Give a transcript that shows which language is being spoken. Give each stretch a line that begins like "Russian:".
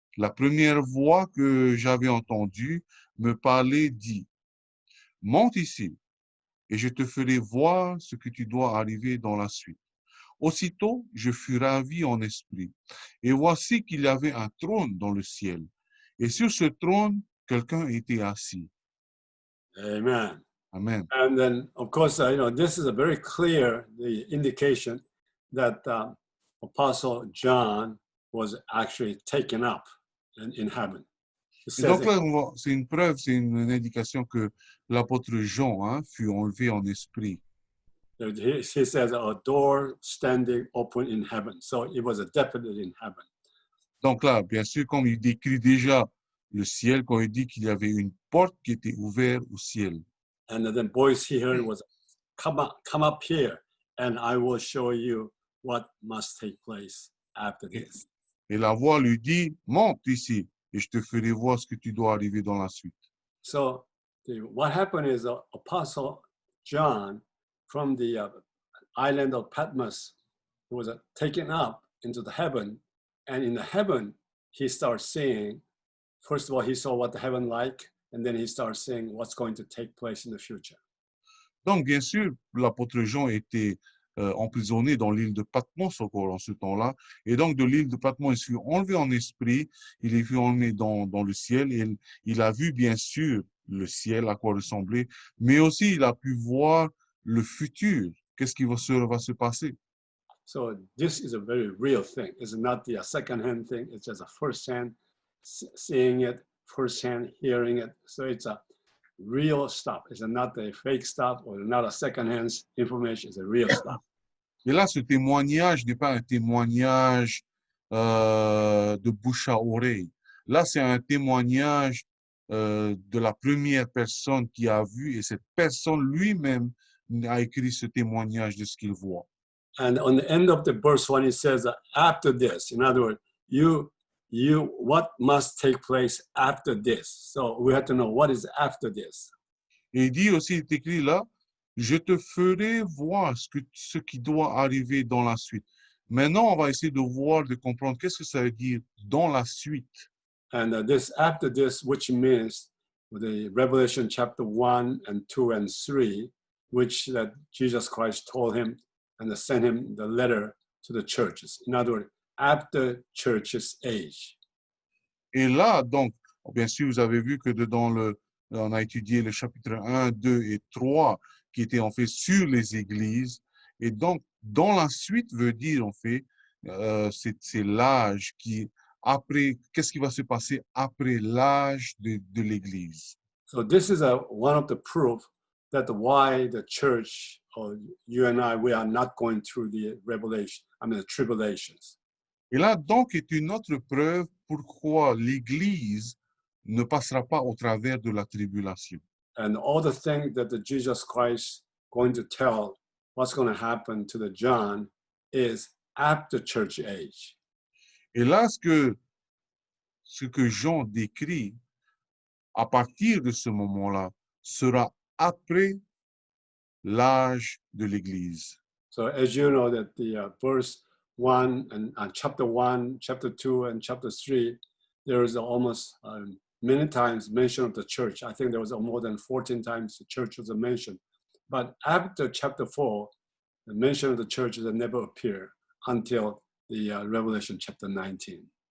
French: La première voix que j'avais entendue me parlait, dit, monte ici, et je te ferai voir ce que tu dois arriver dans la suite. Aussitôt, je fus ravi en esprit, et voici qu'il y avait un trône dans le ciel, et sur ce trône, quelqu'un était assis. Amen. Amen.
English: And then, of course, this is a very clear the indication that Apostle John was actually taken up in heaven.
French: Et donc là, c'est une preuve, c'est une indication que l'apôtre Jean fut enlevé en esprit.
English: He says a door standing open in heaven. So it was definitely in heaven.
French: Donc là, bien sûr, comme il décrit déjà le ciel, quand il dit qu'il y avait une porte qui était ouverte au ciel.
English: And then voice he heard was, come up here, and I will show you what must take place after this.
French: Et la voix lui dit, monte ici, et je te ferai voir ce que tu dois arriver dans la suite.
English: So what happened is Apostle John from the island of Patmos was taken up into the heaven, and in the heaven he starts seeing. First of all, he saw what the heaven like, and then he starts seeing what's going to take place in the future.
French: Donc, bien sûr, l'apôtre Jean était emprisonné dans l'île de Patmos encore en ce temps-là. Et donc, de l'île de Patmos, il fut enlevé en esprit, il est fut emmené dans le ciel et il a vu, bien sûr, le ciel, à quoi ressemblait, mais aussi il a pu voir le futur. Qu'est-ce qui va se passer?
English: So this is a very real thing. It's not the second-hand thing. It's just a first-hand seeing it, first-hand hearing it. So it's a real stuff. It's not a fake stuff or not a second-hand information. It's a real stuff.
French: Et là, ce témoignage n'est pas un témoignage de bouche à oreille. Là, c'est un témoignage de la première personne qui a vu, et cette personne lui-même a écrit ce témoignage de ce qu'il voit.
English: And on the end of the verse 1, it says, after this. In other words, what must take place after this? So we have to know what is after this.
French: Et il dit aussi, il est écrit là, je te ferai voir ce qui doit arriver dans la suite. Maintenant, on va essayer de voir, de comprendre qu'est-ce que ça veut dire dans la suite.
English: And this after this, which means the Revelation chapter 1 and 2 and 3, which that Jesus Christ told him and sent him the letter to the churches. In other words, after church's age.
French: Et là, donc, bien sûr, vous avez vu que on a étudié le chapitre 1, 2 et 3 qui étaient en fait sur les églises. Et donc, dans la suite veut dire, en fait, c'est l'âge qui, après, qu'est-ce qui va se passer après l'âge de l'église.
English: So this is one of the proof that why the church, or you and I, we are not going through the the tribulations.
French: Et là, donc, est une autre preuve pourquoi l'Église ne passera pas au travers de la tribulation.
English: And all the things that the Jesus Christ going to tell what's going to happen to the John is after church age.
French: Et là, ce que Jean décrit à partir de ce moment-là sera après l'âge de l'Église.
English: So as you know that the verse 1 and chapter 1, chapter 2, and chapter 3, there is almost many times mention of the church. I think there was more than 14 times the church was mentioned. But after chapter 4, the mention of the church never appear until the Revelation chapter 19.